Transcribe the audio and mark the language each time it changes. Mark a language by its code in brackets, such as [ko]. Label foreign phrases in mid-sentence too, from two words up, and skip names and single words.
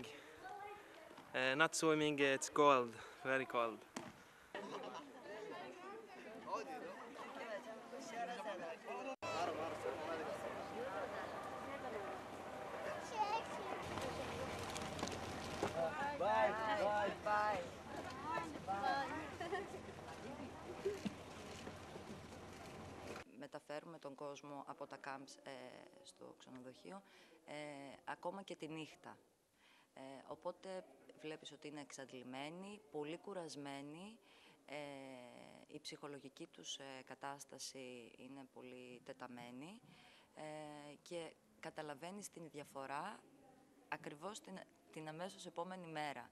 [en] Not swimming, it's cold, very cold. Bye, bye, bye. [el] Μεταφέρουμε τον κόσμο από τα camps στο ξενοδοχείο, ακόμα και τη νύχτα. Οπότε βλέπεις ότι είναι εξαντλημένοι, πολύ κουρασμένοι, η ψυχολογική τους κατάσταση είναι πολύ τεταμένη και καταλαβαίνεις την διαφορά ακριβώς την αμέσως επόμενη μέρα.